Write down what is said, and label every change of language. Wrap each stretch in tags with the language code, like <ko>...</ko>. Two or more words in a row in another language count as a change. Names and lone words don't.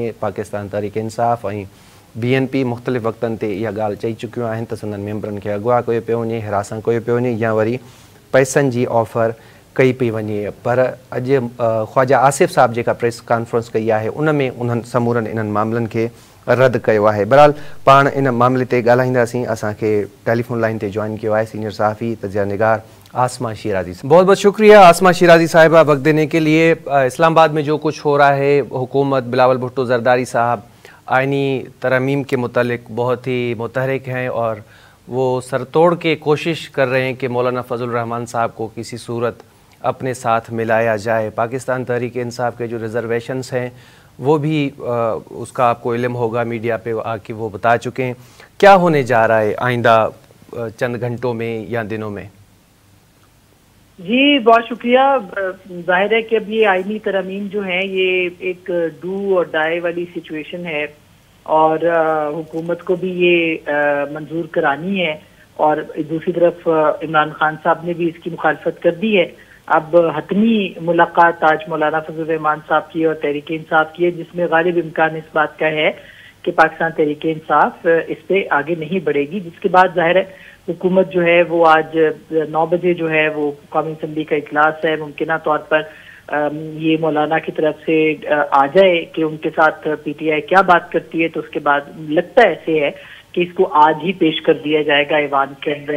<sd>पाकिस्तान तहरीक इंसाफ़ ऐं BNP मुख़्तलिफ़ वक़्तनि ते इहा ॻाल्हि चई चुकियूं आहिनि त संदन मेंबरनि खे अगवा कयो पियो वञे, हिरासण कयो पियो वञे या वरी पैसनि जी ऑफर कई पई वञे। पर अॼु ख़्वाजा आसिफ़ साहब जेका प्रेस कॉन्फ्रेंस कई आहे उन में उन्हनि समूरनि इन्हनि मामलनि खे रद्द कयो आहे। बहरहाल पाण इन मामले ते ॻाल्हाईंदासीं। असांखे टेलीफोन लाइन ते</sd> <ur>جوائن کیا ہے سینیئر صحافی تجزیہ نگار آسمہ شیرازی. بہت بہت شکریہ آسمہ شیرازی صاحبہ وقت دینے کے لیے۔ اسلام آباد میں جو کچھ ہو رہا ہے, حکومت بلاول بھٹو زرداری صاحب آئینی ترمیم کے متعلق بہت ہی متحرک ہیں اور وہ سرتوڑ کے کوشش کر رہے ہیں کہ مولانا فضل الرحمان صاحب کو کسی صورت اپنے ساتھ ملایا جائے. پاکستان تحریک انصاف کے جو ریزرویشنز ہیں وہ بھی اس کا آپ کو علم ہوگا، میڈیا پہ آ کے وہ بتا چکے ہیں. کیا ہونے جا رہا ہے آئندہ چند گھنٹوں میں یا دنوں میں? جی بہت شکریہ۔ ظاہر ہے کہ اب یہ آئینی ترمیم جو ہے یہ ایک ڈو اور ڈائی والی سچویشن ہے اور حکومت کو بھی یہ منظور کرانی ہے اور دوسری طرف عمران خان صاحب نے بھی اس کی مخالفت کر دی ہے۔ اب حتمی ملاقات آج مولانا فضل الرحمان صاحب کی اور تحریک انصاف کی ہے، جس میں غالب امکان اس بات کا ہے کہ پاکستان تحریک انصاف اس پہ آگے نہیں بڑھے گی، جس کے بعد ظاہر ہے حکومت جو ہے وہ آج 9 بجے جو ہے وہ قومی اسمبلی کا اجلاس ہے، ممکنہ طور پر یہ مولانا کی طرف سے آ جائے کہ ان کے ساتھ پی ٹی آئی کیا بات کرتی ہے، تو اس کے بعد لگتا ایسے ہے کہ اس کو آج ہی پیش کر دیا جائے گا ایوان کے اندر۔</ur>